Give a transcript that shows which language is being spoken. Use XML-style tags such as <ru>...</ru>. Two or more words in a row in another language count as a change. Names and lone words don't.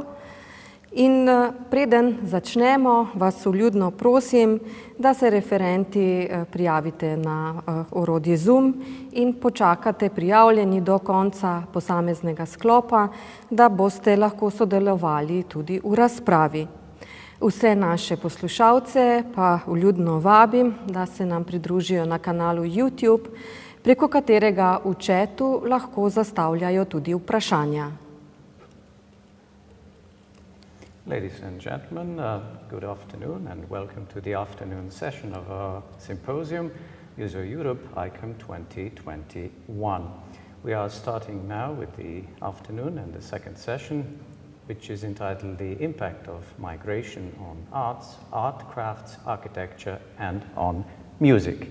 <sl>In preden začnemo, vas vljudno prosim, da se referenti prijavite na orodje Zoom in počakate prijavljeni do konca posameznega sklopa, da boste lahko sodelovali tudi v razpravi. Vse naše poslušalce pa vljudno vabim, da se nam pridružijo na kanalu YouTube, preko katerega v chatu lahko zastavljajo tudi vprašanja.</sl> <en>Ladies and gentlemen, good afternoon and welcome to the afternoon session of our symposium, Museoeurope ICOM 2021. We are starting now with the afternoon and the second session, which is entitled The Impact of Migration on Arts, Art, Crafts, Architecture and on Music.</en>